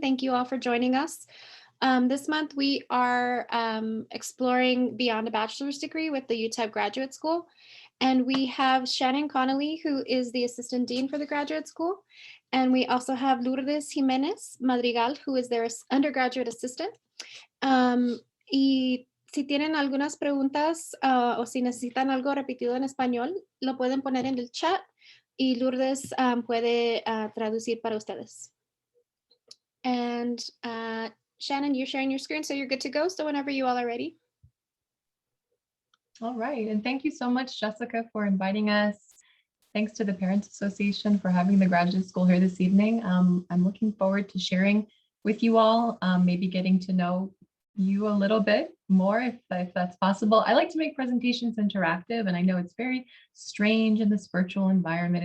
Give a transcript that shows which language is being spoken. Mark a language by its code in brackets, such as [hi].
[en] Thank you all for joining us. This month we are exploring beyond a bachelor's degree with the UTEP Graduate School. And we have Shannon Connelly, who is the Assistant Dean for the Graduate School. And we also have Lourdes Jimenez Madrigal, who is their Undergraduate Assistant. [es] Y si tienen algunas preguntas o si necesitan algo repetido en español, lo pueden poner en el chat. Y Lourdes puede traducir para ustedes. [en] And Shannon, you're sharing your screen, so you're good to go. So whenever you all are ready. All right, and thank you so much, Jessica, for inviting us. Thanks to the Parents Association for having the graduate school here this evening. I'm looking forward to sharing with you all, maybe getting to know you a little bit more if that's possible. I like to make presentations interactive, and I know it's very strange in this virtual environment.